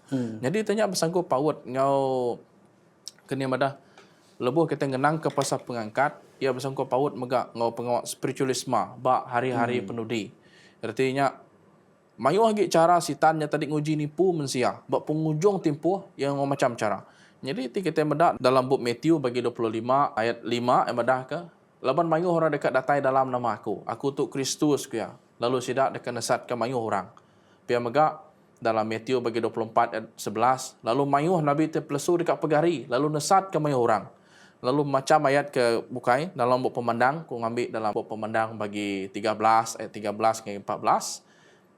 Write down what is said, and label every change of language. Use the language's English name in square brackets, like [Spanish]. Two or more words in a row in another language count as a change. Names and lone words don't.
[Iban] Jadi tanya bersangkut paut ngau kena madah lebuh kita ngenang ke pasal pengangkat ia bersangkut paut megak ngau pengawat spiritualisme ba hari-hari penudi. Artinya mayu lagi cara sitannya tadi nguji nipu mensia ba pengujung tempoh yang macam cara. Jadi kita medak dalam buku Matthew bagi 25 ayat 5 yang medah ke laban mayu orang dekat datai dalam nama aku tu Kristus ku ya. Lalu sidak dekat nesat ke mayu orang. Pia megak dalam Matthew bagi 24 ayat 11, lalu mayu Nabi terpelesu dekat pegari, lalu nesat ke mayu orang. Lalu macam ayat ke bukai dalam buku pemandang, ku ngambil dalam buku pemandang bagi 13 ayat 13 ke 14.